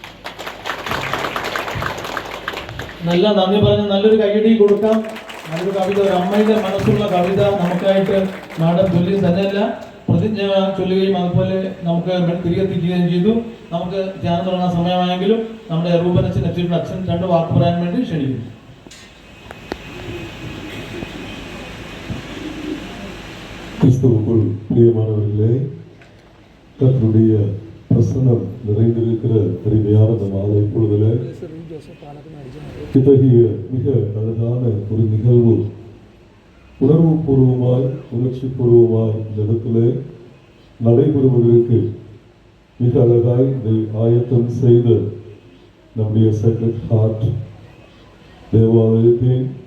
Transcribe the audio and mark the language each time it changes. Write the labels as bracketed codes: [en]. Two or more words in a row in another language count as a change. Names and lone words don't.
[ml] നല്ല നന്ദി പറഞ്ഞ് നല്ലൊരു കൈയടി കൊടുക്കാം. നല്ലൊരു കവിത, ഒരു അമ്മയുടെ മനസ്സുള്ള കവിത നമുക്കായിട്ട് മാഡം ചൊല്ലി തന്നെയല്ല പ്രതിജ്ഞ ചൊല്ലുകയും അതുപോലെ നമുക്ക് തിരികെത്തിക്കുകയും ചെയ്തു. നമുക്ക് ധ്യാനം തുടങ്ങാൻ സമയമായെങ്കിലും നമ്മുടെ റൂപനച്ഛൻ എത്തിയിട്ടുള്ള അച്ഛൻ 2 വാക്ക് പറയാൻ വേണ്ടി ക്ഷണിക്കുന്നു. [ta] கிறிஸ்துவுக்குள் பிரியமானவர்களே, கர்த்தருடைய பிரசன்னம் நிறைந்திருக்கிற அருமையான இந்த மாலை பொழுதுல இத்தகைய மிக அழகான ஒரு நிகழ்வு உணர்வு பூர்வமாய் உணர்ச்சி பூர்வமாய் இந்த இடத்துல நடைபெறுவதற்கு மிக அழகாய் இதை ஆயத்தம் செய்த நம்முடைய சேக்ரட் ஹார்ட் தேவாலயத்தின்